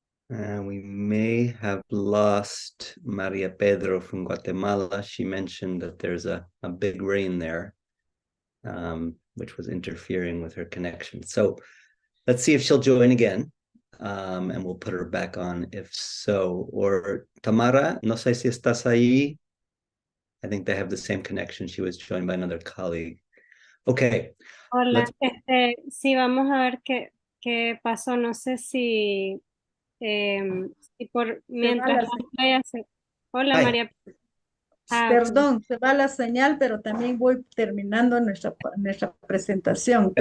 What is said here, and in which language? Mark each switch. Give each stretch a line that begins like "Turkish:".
English: We may have lost Maria Pedro from Guatemala. She mentioned that there's a big rain there, which was interfering with her connection. So let's see if she'll join again, and we'll put her back on if so.
Spanish: Or Tamara, no sé si estás ahí.
English: I think they have the same connection. She was joined by another colleague. Okay.
Spanish: Hola, sí, vamos a ver qué pasó. No sé si mientras Hola, Ay. María. Perdón, se va la señal, pero también voy terminando nuestra presentación.